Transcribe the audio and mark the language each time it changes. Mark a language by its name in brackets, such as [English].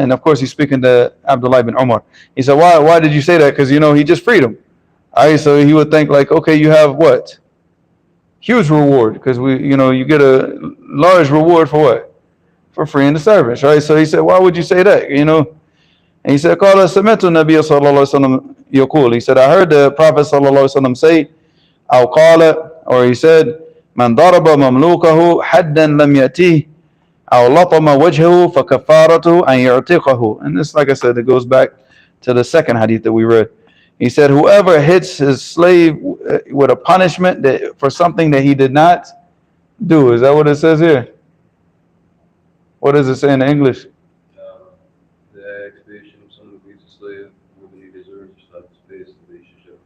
[English] And of course he's speaking to Abdullah ibn Umar. He said, why did you say that? Because he just freed him. Alright, so he would think like, okay, you have what? Huge reward, because you get a large reward for what? For freeing the servants, right? So he said, why would you say that? And he said, [Arabic] قال سمعت النبي صلى الله عليه وسلم يقول. [English] He said, I heard the Prophet [Arabic] صلى الله عليه وسلم say, أو قال, [English] or he said, [Arabic] من ضرب مملوكه حدا لم يأتيه أو لطم وجهه فكفارته أن يعتقه. [English] And this, like I said, it goes back to the second hadith that we read. He said, whoever hits his slave with a punishment for something that he did not do. Is that what it says here? What does it say in English? The expiation of someone who beats a slave more than he deserves, slap his face, and they should show.